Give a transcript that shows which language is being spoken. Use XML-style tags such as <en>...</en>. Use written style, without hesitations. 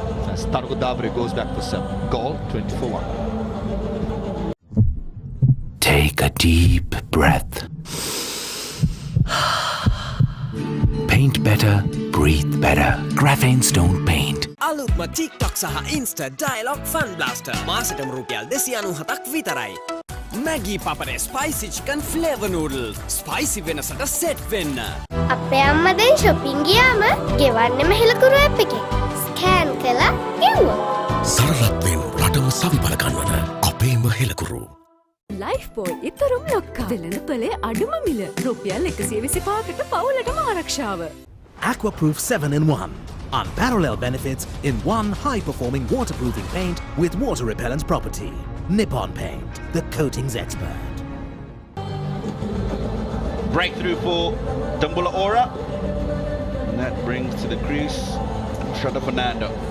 <en>As Tanuka Dabare goes back for 7. Goal, 24-1. Take a deep breath. Paint better, breathe better. Graphene Stone Paint.</en> <si>අලුත්ම TikTok සහ Insta Dialogue Fun Blaster මාසෙටම රුපියල් 297ක් විතරයි.</si> <en>Maggi Papare Spicy Chicken Flavor Noodles.</en> <si>Spicy වෙනසට set වෙන්න. අපේ අම්මා දැන් shopping ගියාම ගෙවන්නෙම හෙලකුරු app එකේ. ස්කෑන් කළා ගෙව්වා. සරලත්වෙන් රටම සවිබල ගන්නවන අපේම හෙලකුරු. Life boy ඉතරුම් ලොක්කා. වෙළඳපොලේ අඩුම මිල රුපියල් 125කට පවුලටම ආරක්ෂාව.</si> <en>Aquaproof 7-in-1. Unparalleled benefits in one high-performing waterproofing paint with water-repellent property. Nippon Paint, the coatings expert. Breakthrough for Dambulla Aura. And that brings to the crease Shada Fernando.</en>